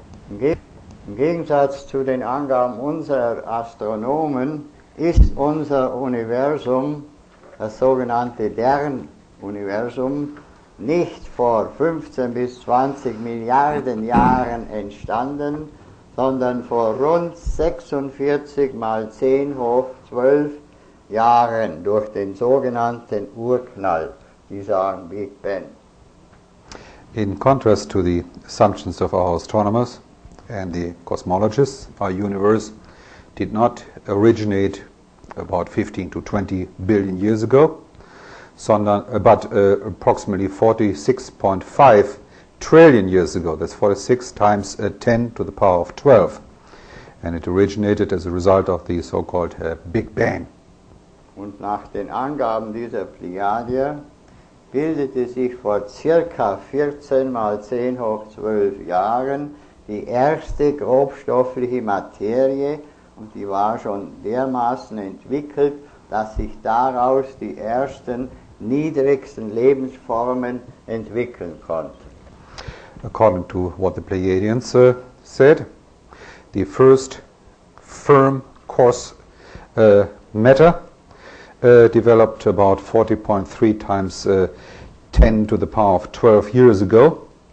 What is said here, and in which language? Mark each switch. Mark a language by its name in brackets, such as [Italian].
[German] Im Gegensatz zu den Angaben unserer Astronomen ist unser Universum, das sogenannte Sternuniversum, nicht vor 15 bis 20 Milliarden Jahren entstanden, sondern vor rund 46 mal 10 hoch 12 Jahren durch den sogenannten Urknall, die sagen Big Bang. [English] In contrast to the assumptions of our astronomers and the cosmologists, our universe did not originate about 15 to 20 billion years ago, but approximately 46.5 trillion years ago. That's 46 times 10 to the power of 12. And it originated as a result of the so-called Big Bang. [German] Und nach den Angaben dieser Pleiadier bildete sich vor circa 14 mal 10 hoch 12 Jahren die erste grobstoffliche Materie, und die war schon dermaßen entwickelt, dass sich daraus die ersten niedrigsten Lebensformen entwickeln konnten. [English] According to what the Pleiadians said, the first firm coarse matter developed about 40.3 times 10 to the power of 12 years ago.